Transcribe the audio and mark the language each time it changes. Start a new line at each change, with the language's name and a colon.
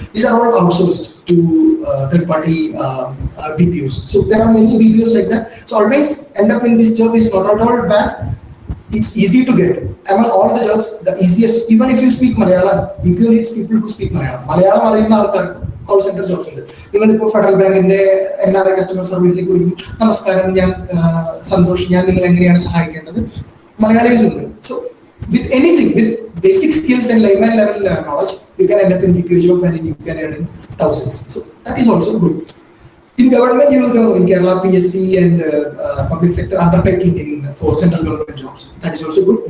English: These are all outsourced to third-party BPOs. So there are many BPOs like that. So always end up in this job is not at all bad. It's easy to get. Among all the jobs, the easiest, even if you speak Malayalam, BPO needs people who speak Malayalam.
Malayalam: Malayalam അറിയുന്ന ആൾക്കാർക്ക്
English: call center jobs
Malayalam: ഉണ്ട്. നിങ്ങളിപ്പോൾ federal ബാങ്കിന്റെ NRI customer സർവീസിലേക്ക് വിളിക്കും. നമസ്കാരം, ഞാൻ സന്തോഷ്, ഞാൻ നിങ്ങളെ എങ്ങനെയാണ് സഹായിക്കേണ്ടത്? മലയാളീസ് ഉണ്ട്.
English: So with anything, with basic skills and layman level knowledge, you can end up in BPO job and you can earn thousands. So that is also good. In government, you know, in Kerala, PSC and public sector undertaking for central government jobs. That is also good.